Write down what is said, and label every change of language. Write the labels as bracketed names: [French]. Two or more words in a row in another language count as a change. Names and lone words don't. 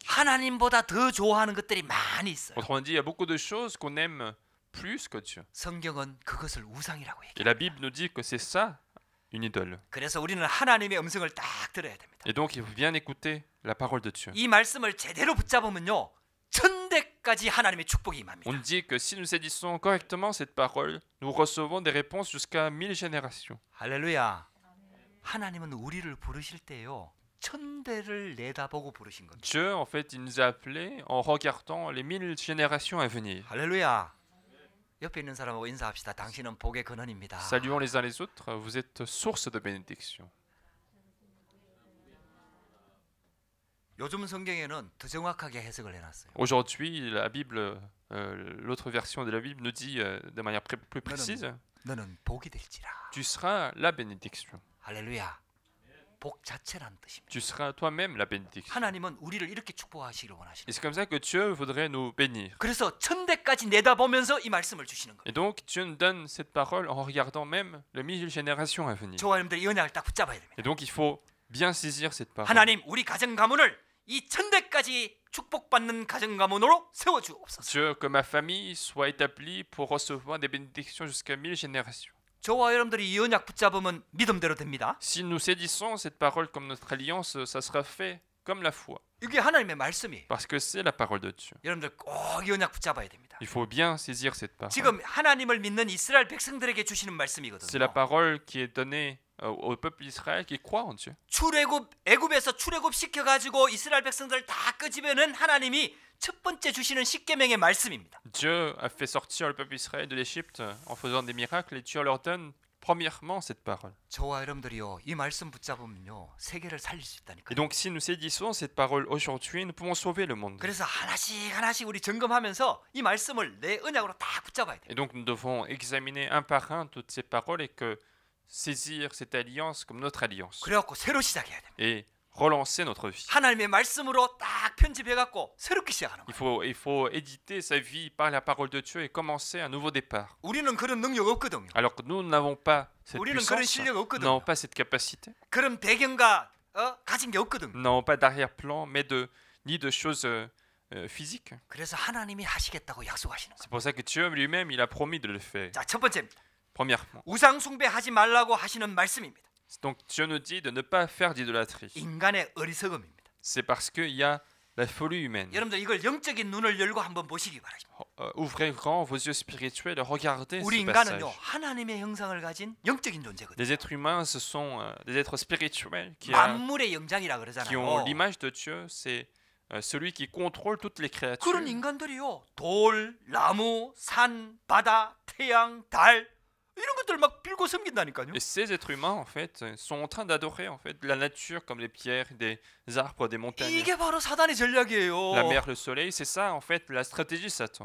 [Korean] 하나님보다 더 좋아하는 것들이 많이 있어요. [French] Autrement dit, il y a beaucoup de choses qu'on aime plus que Dieu. [Korean] 성경은 그것을 우상이라고 [French] Et [Korean] 얘기해요. [French] la Bible nous dit que c'est ça, une idole. [Korean] 그래서 우리는 하나님의 음성을 딱 들어야 됩니다. [French] Et donc, il faut bien écouter la parole de Dieu. [Korean] 이 말씀을 제대로 붙잡으면요, 천대까지 하나님의 축복이 임합니다. [French] On dit que si nous saisissons correctement cette parole, nous recevons des réponses jusqu'à 1000 générations. [Korean] 할렐루야. 하나님은 우리를 부르실 때요, 천대를 내다보고 부르신 겁니다. [French] Dieu, en fait, il nous a appelés en regardant les 1000 générations à venir. [Korean] 할렐루야. 옆에 있는 사람하고 인사합시다. 당신은 복의 근원입니다. [French] Saluons les uns les autres, vous êtes source de bénédiction. [Korean] 요즘 성경에는 더 정확하게 해석을 해놨어요. [French] Aujourd'hui, la Bible, l'autre version de la Bible nous dit de manière plus précise, [Korean] 너는 복이 될지라. [French] tu seras la bénédiction. [Korean] 할렐루야. 복 자체란 뜻입니다. [French] Tu seras toi-même la bénédiction. [Korean] 하나님은 우리를 이렇게 축복하시기를 원하시는 [French] Et c'est comme ça que Dieu voudrait nous bénir. [Korean] 그래서 천대까지 내다보면서 이 말씀을 주시는 거예요. [French] Et donc, Dieu nous donne cette parole en regardant même les 1000 générations à venir. [Korean] 저와 여러분들 이 언약을 딱 붙잡아야 됩니다. [French] Et donc, il faut bien saisir cette parole. [Korean] 하나님, 우리 가정 가문을 이 천대까지 축복받는 가정 가문으로 세워 주옵소서. [French] Dieu, que ma famille soit établie pour recevoir des bénédictions jusqu'à 1000 générations. [Korean] 저와 여러분들이 이 언약 붙잡으면 믿음대로 됩니다. [French] Si nous saisissons cette parole comme notre alliance, ça sera fait comme la foi. [Korean] 이게 하나님의 말씀이에요. [French] Parce que c'est la parole de Dieu. [Korean] 여러분들 꼭 이 언약 붙잡아야 됩니다. [French] Il faut bien saisir cette parole. [Korean] 지금 하나님을 믿는 이스라엘 백성들에게 주시는 [French] C'est la [Korean] 말씀이거든요. [French] parole qui est donnée au peuple d'Israël qui croit en Dieu. [Korean] 애굽에서 출애굽 시켜 가지고 이스라엘 백성들을 다 끄집어낸 하나님이 첫 번째 주시는 십계명의 말씀입니다. [French] Dieu a fait sortir le peuple d'Israël de l'Égypte en faisant des miracles et Dieu leur donne premièrement cette parole. [Korean] 저와 여러분들이요, 이 말씀 붙잡으면요, 세계를 살릴 수 [French] Et [Korean] 있다니까요. [French] donc si nous saisissons cette parole aujourd'hui, nous pouvons sauver le monde. [Korean] 그래서 하나씩 우리 점검하면서 이 말씀을 내 언약으로 다 붙잡아야 돼요. [French] Et donc nous devons examiner un par un toutes ces paroles et que saisir cette alliance comme notre alliance. [Korean] 그래갖고 새로 시작해야 됩니다. [French] Et relancer notre vie. [Korean] 하나님의 말씀으로 딱 편집해갖고 새롭게 시작하는 거예요. [French] Il faut éditer sa vie par la parole de Dieu et commencer un nouveau départ. [Korean] 우리는 그런 능력 없거든요. [French] Alors que nous n'avons pas cette [Korean] 우리는 그런 [French] puissance, [Korean] 실력 [French] nous [Korean] 없거든요. [French] n'avons pas cette capacité, [Korean] 그런 배경과 가진 게 없거든요. [French] nous n'avons pas d'arrière-plan, mais ni de choses physiques. [Korean] 그래서 하나님이 하시겠다고 약속하시는 거예요. [French] C'est pour ça que Dieu lui-même, il a promis de le faire. [Korean] 자, 첫 번째입니다. [French] Premièrement. [Korean] 우상 숭배하지 말라고 하시는 말씀입니다. [French] Donc Dieu nous dit de ne pas faire d'idolâtrie. [Korean] 인간의 어리석음입니다. [French] C'est parce qu'il y a la folie humaine. [Korean] 여러분들 이걸 영적인 눈을 열고 한번 보시기 바랍니다. [French] Ouvrez grand vos yeux spirituels et regardez [Korean] 우리 [French] ce passage. [Korean] 인간은요, 하나님의 형상을 가진 영적인 존재거든요. [French] Les êtres humains, ce sont des êtres spirituels qui [Korean] 만물의 영장이라 [French] ont [Korean] 그러잖아요. [French] l'image de Dieu. C'est celui qui contrôle toutes les créatures. [Korean] 그런 인간들이요, 돌, 나무, 산, 바다, 태양, 달 이런 것들 막 빌고 섬긴다니까요. [French] Et ces êtres humains, en fait, sont en train d'adorer en fait la nature comme les pierres, des arbres, des montagnes, [Korean] 이게 바로 사단의 전략이에요. [French] la mer, le soleil. C'est ça, en fait, la stratégie de Satan.